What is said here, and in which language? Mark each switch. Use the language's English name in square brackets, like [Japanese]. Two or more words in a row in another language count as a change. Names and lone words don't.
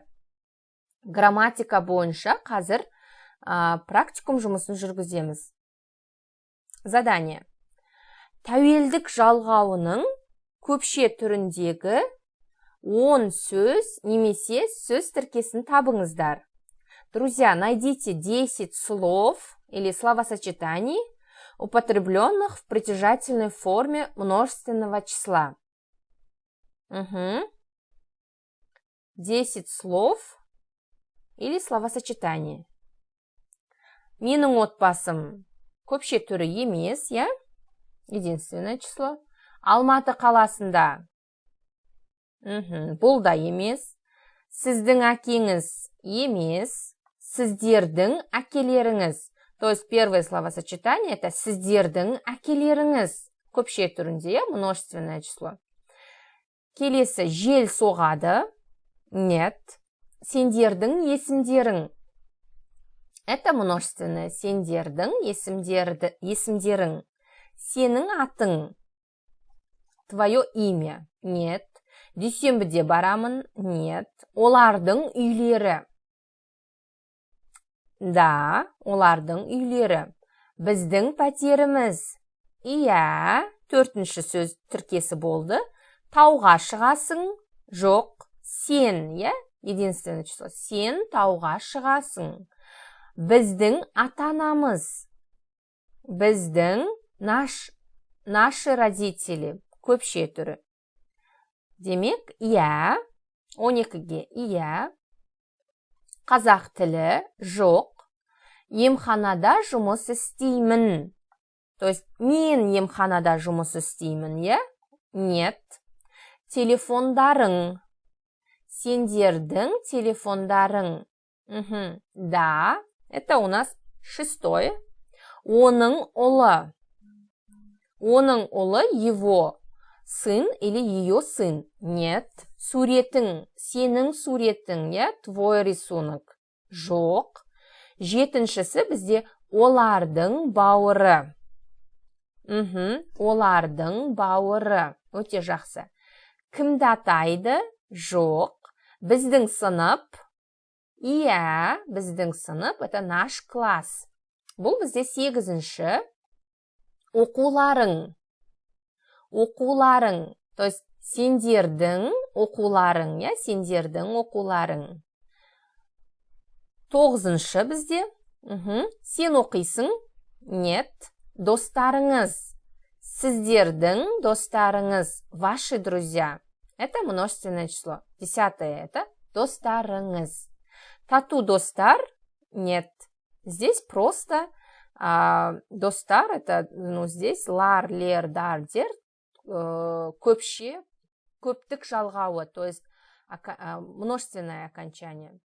[Kazakh] Грамматика бойынша қазір практикум жұмысын жүргіземіз. [Russian] Задание. [Kazakh] Тәуелдік жалғауының көпше түріндегі 10 сөз немесе сөз тіркесін табыңыздар. [Russian] Друзья, найдите 10 слов или словосочетаний, употребленных в притяжательной форме множественного числа. Угу. 10 слов или словосочетание. [Kazakh] Менің отбасым көпше түрі емес, я? [Russian] Единственное число. [Kazakh] Алматы қаласында. Бұл да емес. Сіздің әкеңіз емес. Сіздердің әкелеріңіз. [Russian] То есть первое словосочетание это [Kazakh] сіздердің әкелеріңіз. Көпше түрінде, я? [Russian] Множественное число. [Kazakh] Келесі жел соғады. Нет. Сендердің есімдерің. [Russian] Это множественное. [Kazakh] Сендердің есімдерің. Сенің атың. [Russian] Твое имя. Нет. [Kazakh] Дүйсенбіде барамын. Нет. Олардың үйлері. Да, олардың үйлері. Біздің пәтеріміз. Иә, төртінші сөз тіркесі болды. Тауға шығасың. Жоқ. Сен, иә? [Russian] Единственное число. [Kazakh] Сен тауға шығасың. Біздің ата-анамыз. Біздің [Russian] наши родители. [Kazakh] Көпше түрі. Демек, иә. 12-ге иә. Қазақ тілі. Жоқ. Емханада жұмыс істеймін. [Russian] То есть, [Kazakh] мен емханада жұмыс істеймін, иә? Нет. Телефондарың. Сендердің телефондарың. [Russian] Да, это у нас 6-е. [Kazakh] Оның ұлы. Оның ұлы [Russian] его сын или ее сын. [Kazakh] Нет. Суретің. Сенің суретің, [Russian] я? Твой рисунок. [Kazakh] Жоқ. 7-шісі бізде олардың бауыры. Олардың бауыры. Өте жақсы. Кімді атайды? Жоқ. Біздің сынып. Иә, біздің сынып. [Russian] Это наш класс. [Kazakh] Бұл бізде 8-ші. Оқуларың. Оқуларың. [Russian] То есть, [Kazakh] сендердің оқуларың. Я? Сендердің оқуларың. 9-шы бізде. Сен оқисың? Нет. Достарыңыз. Сіздердің достарыңыз. [Russian] Ваши друзья. Это множественное число. [Kazakh] 10-е это достарыңыз. Тату достар? [Russian] Нет. Здесь просто достар, это, здесь лар, лер, дар, дер, [Kazakh] көпше, көптік жалғауы, [Russian] то есть множественное окончание.